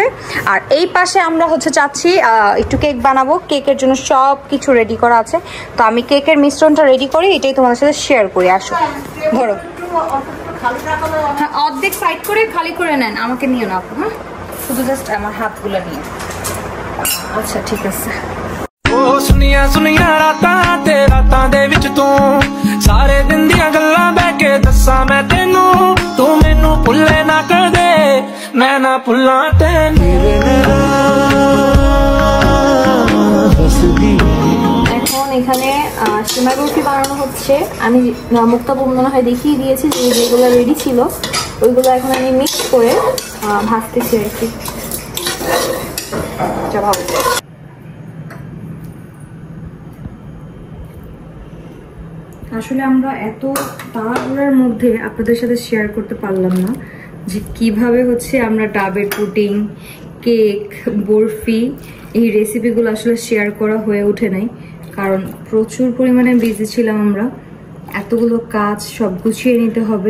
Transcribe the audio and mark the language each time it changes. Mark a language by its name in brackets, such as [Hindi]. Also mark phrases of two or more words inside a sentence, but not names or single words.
[Bangla] আর এই পাশে আমরা হচ্ছে চাচ্ছি একটু কেক বানাবো, কেকের জন্য সব কিছু রেডি করা আছে। তো আমি কেকের মিশ্রণটা রেডি করি, এটাই তোমাদের সাথে শেয়ার করি। আসো ধরো, হ্যাঁ অর্ধেক সাইড করে খালি করে নেন, আমাকে নিয়ে নাও। হ্যাঁ শুধু জাস্ট আমার হাতগুলো নিয়ে। আচ্ছা ঠিক আছে। [Punjabi] ਸੁਨੀਆਂ ਸੁਨੀਆਂ ਰਾਤਾਂ ਤੇ ਰਾਤਾਂ ਦੇ ਵਿੱਚ ਤੂੰ ਸਾਰੇ ਦਿਨ ਦੀਆਂ ਗੱਲਾਂ ਬਹਿ ਕੇ ਦੱਸਾਂ ਮੈਂ ਤੈਨੂੰ, ਤੂੰ ਮੈਨੂੰ ਭੁੱਲੇ ਨਾ ਕਦੇ ਮੈਂ ਨਾ ਭੁੱਲਾਂ ਤੈਨੂੰ। [Bangla] এখন এখানে সিমাই বরফি বানানো হচ্ছে। আমি মুক্তাপু মনে হয় দেখিয়ে দিয়েছি যে যেগুলো রেডি ছিল ওইগুলো এখন আমি মিক্স করে ভাজতেছি আর কি। আসলে আমরা এত তাড়াহুড়ার মধ্যে আপনাদের সাথে শেয়ার করতে পারলাম না যে কিভাবে হচ্ছে আমরা ডাবের পুডিং, কেক, বরফি এই রেসিপিগুলো আসলে শেয়ার করা হয়ে ওঠে নাই, কারণ প্রচুর পরিমাণে বিজি ছিলাম আমরা, এতগুলো কাজ সব গুছিয়ে নিতে হবে।